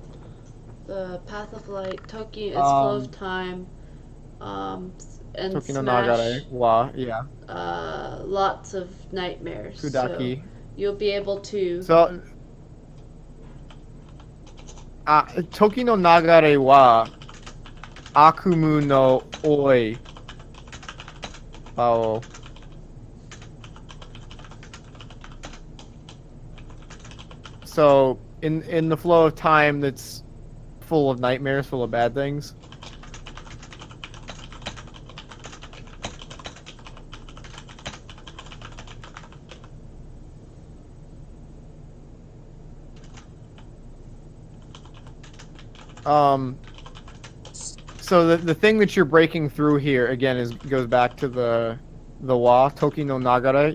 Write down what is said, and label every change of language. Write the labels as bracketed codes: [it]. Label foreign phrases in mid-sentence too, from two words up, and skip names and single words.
[en] The path of light. Toki is flow of Um time. And [ja] 時の流れ [en] smash. wa, yeah. Lots of nightmares. So Kudaki. you'll be able to. [ja] So 時の流れは悪夢の多い. [en] Oh. So in the flow of time that's full of nightmares, full of bad things. Um so the thing that you're breaking through here again is goes back to the [ja] は時の流れ.